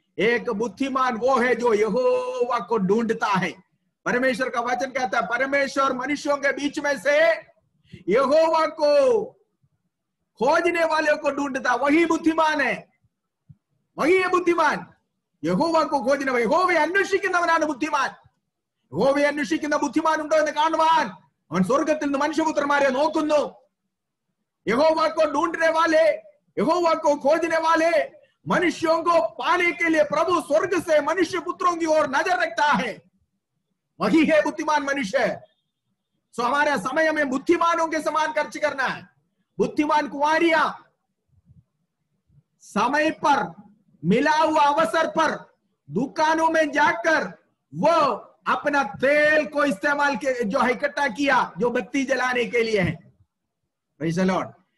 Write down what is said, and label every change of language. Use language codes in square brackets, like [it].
[hi] एक बुद्धिमान वो है जो यहोवा को ढूंढता है। परमेश्वर का वचन कहता है परमेश्वर मनुष्यों के बीच में से यहोवा को खोजने वाले को ढूंढता, वही बुद्धिमान है, वही है बुद्धिमान। यहोवा को खोजने वाले, [ml] यहोवे अन्वेषिക്കുന്നവനാണ് ബുദ്ധിമാൻ, യഹോവയെ അന്വേഷിക്കുന്ന ബുദ്ധിമാനുണ്ടോ എന്ന് കാണുവാൻ അവൻ സ്വർഗ്ഗത്തിൽ നിന്ന് മനുഷ്യപുത്രന്മാരെ നോക്കുന്നു। [hi] यहोवा को ढूंढने वाले, यहोवा को खोजने वाले, मनुष्यों को पाने के लिए प्रभु स्वर्ग से मनुष्य पुत्रों की ओर नजर रखता है, वही है बुद्धिमान मनुष्य। सो हमारे समय में बुद्धिमानों के समान खर्च करना है। बुद्धिमान कुंवारियां समय पर, मिला हुआ अवसर पर दुकानों में जाकर वो अपना तेल को इस्तेमाल जो है इकट्ठा किया, जो बत्ती जलाने के लिए है। [en] Praise the lord.